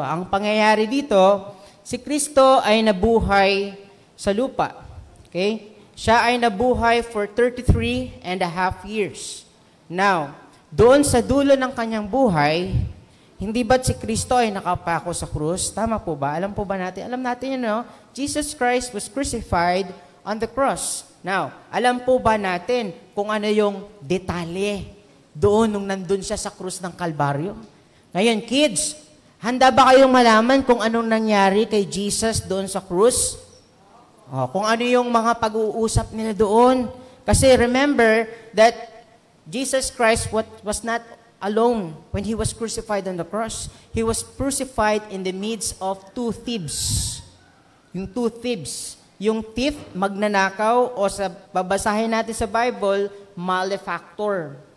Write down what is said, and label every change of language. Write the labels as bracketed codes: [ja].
[tl] Ang pangyayari dito, si Kristo ay nabuhay sa lupa. Okay? Siya ay nabuhay [en] for 33 and a half years. [tl] Now, doon sa dulo ng kanyang buhay, hindi ba't si Kristo ay nakapako sa krus? Tama po ba? Alam po ba natin? Alam natin yun, no? [en] Jesus Christ was crucified on the cross. [tl] Now, alam po ba natin kung ano yung detalye doon nung nandun siya sa krus ng Kalbaryo? Ngayon, kids, handa ba kayong malaman kung anong nangyari kay Jesus doon sa krus? Kung ano yung mga pag-uusap nila doon? Kasi [en] remember that Jesus Christ was not alone when He was crucified on the cross. He was crucified in the midst of two thieves. [tl] Yung [en] two thieves. [tl] Yung thief, magnanakaw, o sa babasahin natin sa Bible, malefactor.